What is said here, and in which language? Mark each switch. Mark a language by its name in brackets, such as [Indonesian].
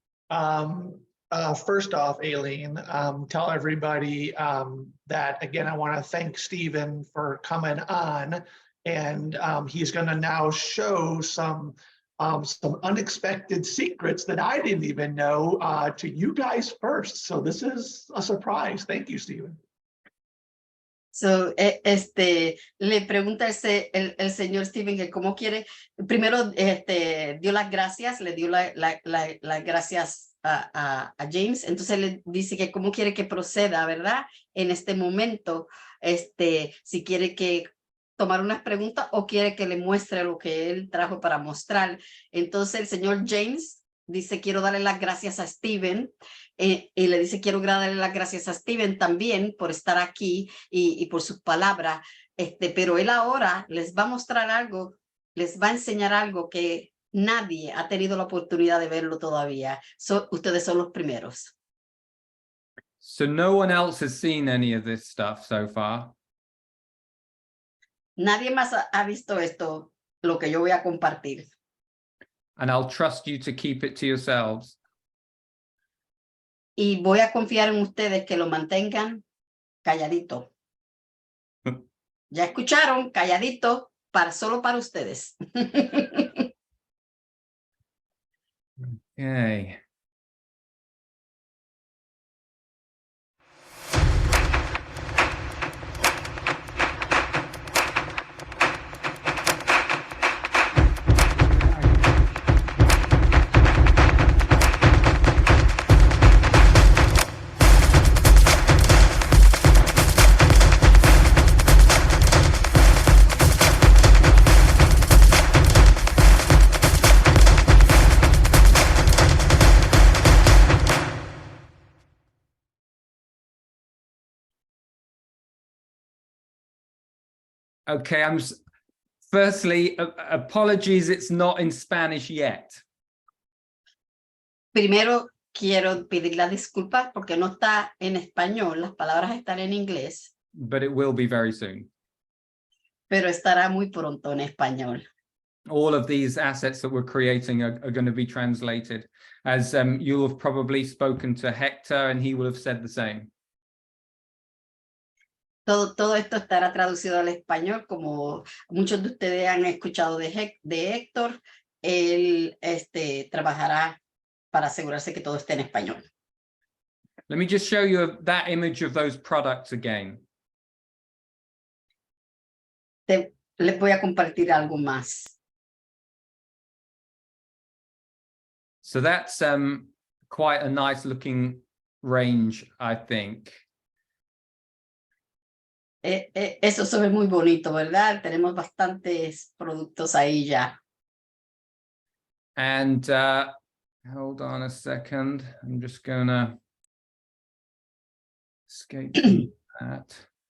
[English] First off, Aileen, tell everybody that, again, I want to thank Stephen for coming on, and he's going to now show some unexpected secrets that I didn't even know to you guys first. So this is a surprise. Thank you, Stephen. [Spanish] So, le pregunta el señor Stephen que cómo quiere, primero dio las gracias, le dio las gracias a James, entonces le dice que cómo quiere que proceda, ¿verdad? En este momento, si quiere que tomar unas preguntas o quiere que le muestre lo que él trajo para mostrar. Entonces el señor James dice, quiero darle las gracias a Stephen, y le dice, quiero darle las gracias a Stephen también por estar aquí y por sus palabras, pero él ahora les va a mostrar algo, les va a enseñar algo que nadie ha tenido la oportunidad de verlo todavía. Ustedes son los primeros. [English] So no one else has seen any of this stuff so far? [Spanish] Nadie más ha visto esto, lo que yo voy a compartir. [English] And I'll trust you to keep it to yourselves. [Spanish] Y voy a confiar en ustedes que lo mantengan calladito. Ya escucharon, calladito, solo para ustedes. [English] Okay. Okay, firstly, apologies, it's not in Spanish yet. [Spanish] Primero, quiero pedir la disculpa porque no está en español, las palabras están en inglés, [English] But it will be very soon. [Spanish] pero estará muy pronto en español. [English] All of these assets that we're creating are going to be translated, as you'll have probably spoken to Hector and he will have said the same. [Spanish] Todo esto estará traducido al español, como muchos de ustedes han escuchado de Héctor. Él trabajará para asegurarse que todo esté en español. [English] Let me just show you that image of those products again. [Spanish] Les voy a compartir algo más. [English] So that's quite a nice looking range, I think. [Spanish] Eso se ve muy bonito, ¿verdad? Tenemos bastantes productos ahí ya. [English] And hold on a second. I'm just gonna escape from that.